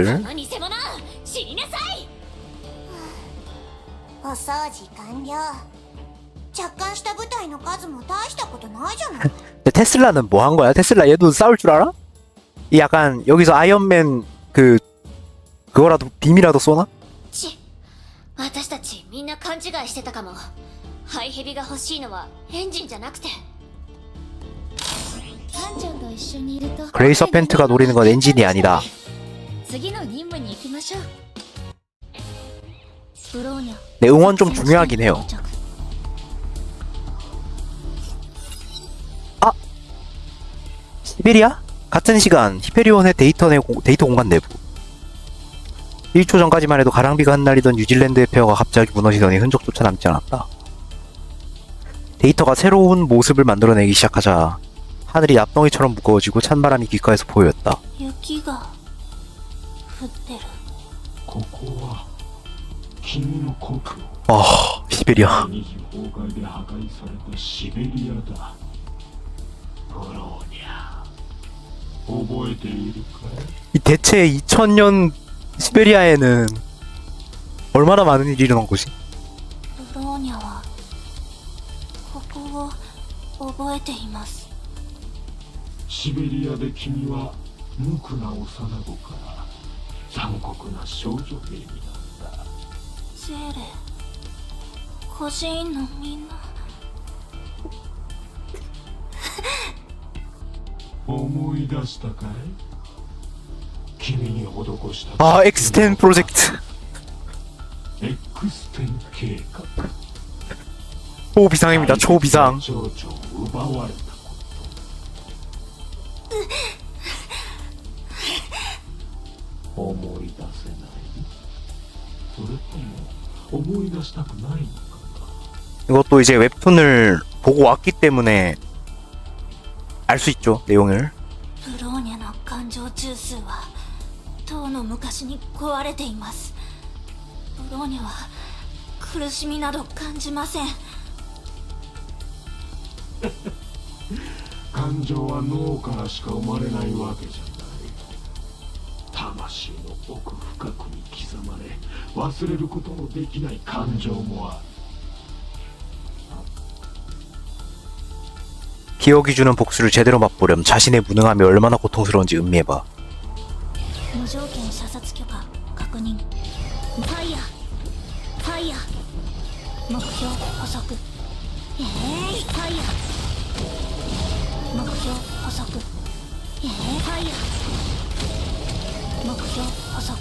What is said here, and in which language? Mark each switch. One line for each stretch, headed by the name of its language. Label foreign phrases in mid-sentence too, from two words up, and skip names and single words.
Japanese: 偽物、死になさい。お掃除完了。着艦した部隊の数も大したことないじゃない。
Korean: 근데 테슬라는 뭐 한 거야? 테슬라 얘도 싸울 줄 알아? 이 약간 여기서 아이언맨 그거라도 빔이라도 쏘나?
Japanese: ち、私たちみんな勘違いしてたかも。ハイヘビが欲しいのはエンジンじゃなくて。班長と一緒にいると
Korean: 그레이 서펜트가 노리는 건 엔진이 아니다.
Japanese: 次の任務に行きましょう。ブローニャ
Korean: 네, 응원 좀 중요하긴 해요. 아! 시베리아? 같은 시간 히페리온의 데이터 공간 내부. 1초 전까지만 해도 가랑비가 흩날리던 뉴질랜드의 폐허가 갑자기 무너지더니 흔적조차 남지 않았다. 데이터가 새로운 모습을 만들어내기 시작하자 하늘이 납덩이처럼 무거워지고 찬바람이 귓가에서 보였다.
Japanese: 雪が降ってる。ここは君の故郷。
Korean: 아, 시베리아.
Japanese: 二次崩壊で破壊されたシベリアだ。ブローニャ、覚えているかい？
Korean: 이 대체 2000년 시베리아에는 얼마나 많은 일이 일어난 거지?
Japanese: ブローニャはここを覚えています。シベリアで君は無垢な幼子から残酷な少女兵になった。ゼーレ、孤児院のみんな。思い出したかい？君に施した
English: 아 X10 project
Japanese: X10計画
Korean: 초비상입니다. 초비상.
Japanese: 蝶々を奪われたこと思い出せないそれとも思い出したくないのかな
Korean: 이것도 이제 웹툰을 보고 왔기 때문에 알 수 있죠, 내용을.
Japanese: ブローニャの感情中枢はとうの昔に壊れています。ブローニャは苦しみなど感じません。感情は脳からしか生まれないわけじゃない魂の奥深くに刻まれ忘れることのできない感情もある
Korean: 기억이 주는 복수를 제대로 맛보렴. 자신의 무능함이 얼마나 고통스러운지 음미해봐.
Japanese: 無条件射殺許可確認。ファイヤーファイヤー目標捕捉。ファイヤー目標捕捉。ファイヤー目標捕捉。